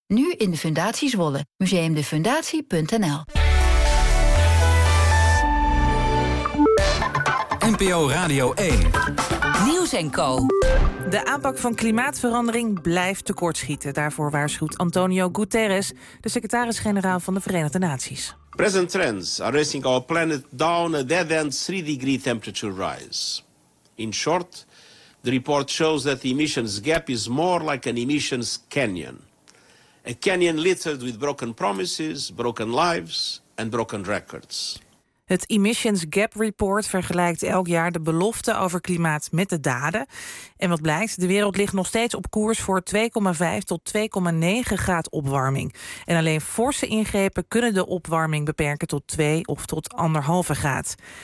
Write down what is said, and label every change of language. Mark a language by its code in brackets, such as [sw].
[nl] Nu in de Fundatie Zwolle. Museumdefundatie.nl. NPO Radio 1. Nieuws en Co. De aanpak van klimaatverandering blijft tekortschieten. Daarvoor waarschuwt Antonio Guterres, de secretaris-generaal van de Verenigde Naties. [en] Present trends are racing our planet down a dead-end 3-degree temperature rise. In short, the report shows that the emissions gap is more like an emissions canyon. A canyon littered with broken promises, broken lives and broken records. [nl] Het Emissions Gap Report vergelijkt elk jaar de belofte over klimaat met de daden. En wat blijkt? De wereld ligt nog steeds op koers voor 2,5 tot 2,9 graad opwarming. En alleen forse ingrepen kunnen de opwarming beperken tot 2 of tot 1,5 graad.